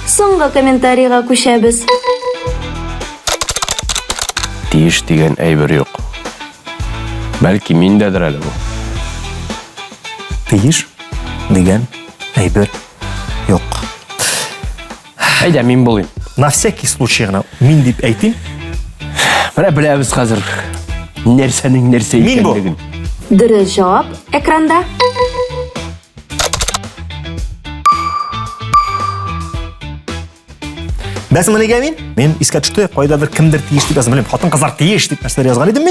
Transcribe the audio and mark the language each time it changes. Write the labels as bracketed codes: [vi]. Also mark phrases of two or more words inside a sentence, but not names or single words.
[tt] Соңгы комментарийга күчәбез. Тиеш дигән әйбер юк. Бәлки миндәдер әле бу. Тиеш дигән әйбер юк. Әйдә мин булыйм. [ru] На всякий случай [tt] гына мин дип әйтим. Менә беләбез хәзер нәрсәнең нәрсә Мин бу. икәнлеген. Дөрес җавап экранда. Бәс менә мин искә төште, кайдадыр кемдер тиеш дип язган, белмим, хатын-кызлар тиеш дип нәрсәләр язган идем мин.